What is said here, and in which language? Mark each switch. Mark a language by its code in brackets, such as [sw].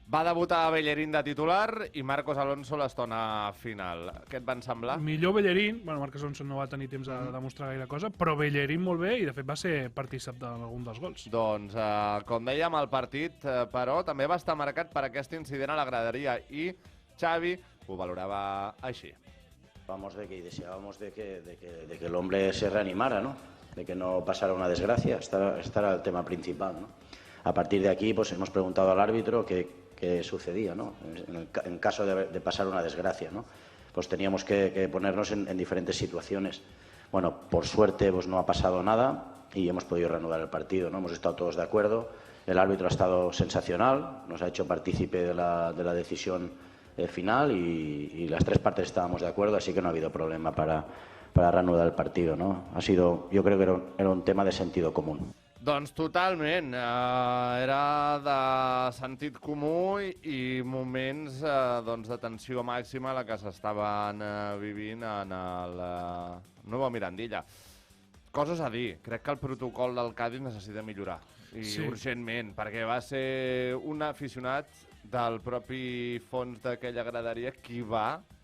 [ca] Va debutar Bellerín de titular i Marcos Alonso l'estona final. Què et van semblar? Millor Bellerín, Marcos Alonso no va tenir temps de demostrar gaire cosa, però Bellerín molt bé i de fet va ser partícip d'algun dels gols. Doncs, com dèiem, el partit, però, també va estar marcat per aquest incident a la graderia i Xavi ho valorava així. [es] Deseábamos de que el hombre se reanimara, ¿no? De que no pasara una desgracia. Este era el tema principal, ¿no? A partir de aquí, pues hemos preguntado al árbitro qué sucedía, ¿no? En caso de pasar una desgracia, ¿no? Pues teníamos que ponernos en diferentes situaciones. Bueno, por suerte, pues no ha pasado nada y hemos podido reanudar el partido, ¿no? Hemos estado todos de acuerdo. El árbitro ha estado sensacional, nos ha hecho partícipe de la decisión final y las 3 partes estábamos de acuerdo, así que no ha habido problema para reanudar el partido, ¿no? Yo creo que era un tema de sentido común. [ca] Doncs totalment, era de sentit comú i moments de tensió màxima la que s'estaven vivint en el Nuevo Mirandilla. Coses a dir, crec que el protocol del Cádiz necessita millorar, i urgentment, perquè va ser un aficionat del propi fons d'aquella graderia qui va